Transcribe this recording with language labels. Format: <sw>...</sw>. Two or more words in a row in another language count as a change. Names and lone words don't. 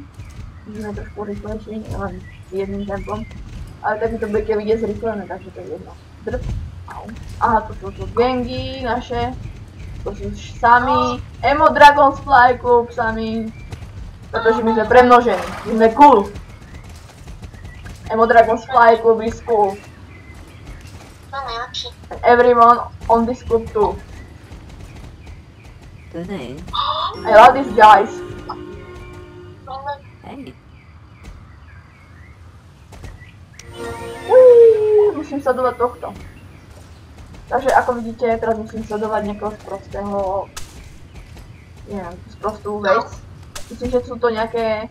<sk>Ideme trošku rýchlejšie, len jedným tempom. Ale tak to budete vidieť zrýchlené, takže to je jedno. Aha, to sú gangy naše. To sú sami. Emo Dragons Fly Club sami. Pretože my sme premnožení. My sme cool.</sk> <en>Emo Dragons Fly Club is cool. And everyone on this club too. Today. I love these guys. Hey.</en> <sk>Musím sledovať tohto. Takže ako vidíte, teraz musím sledovať nejakého sprostého... Neviem, sprostú vec. Myslím, že sú to nejaké...</sk>